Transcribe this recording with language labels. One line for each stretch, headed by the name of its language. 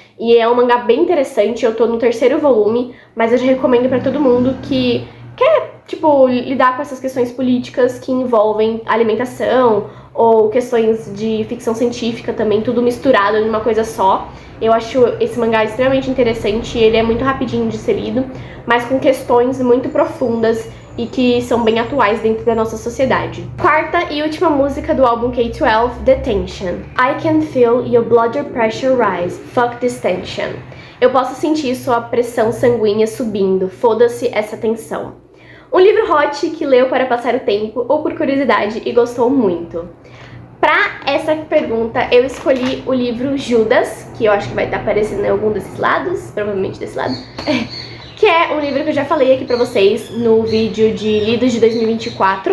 Portuguese: E é um mangá bem interessante, eu tô no 3º volume, mas eu já recomendo pra todo mundo que quer, lidar com essas questões políticas que envolvem alimentação ou questões de ficção científica também, tudo misturado em uma coisa só. Eu acho esse mangá extremamente interessante, ele é muito rapidinho de ser lido, mas com questões muito profundas e que são bem atuais dentro da nossa sociedade. Quarta e última música do álbum K-12, The Tension.
English: I can feel your blood pressure rise, fuck this tension.
Portuguese: Eu posso sentir sua pressão sanguínea subindo, foda-se essa tensão. Um livro hot que leu para passar o tempo ou por curiosidade e gostou muito. Pra essa pergunta, eu escolhi o livro Judas, que eu acho que vai estar aparecendo em algum desses lados, provavelmente desse lado, que é um livro que eu já falei aqui pra vocês no vídeo de lidos de 2024.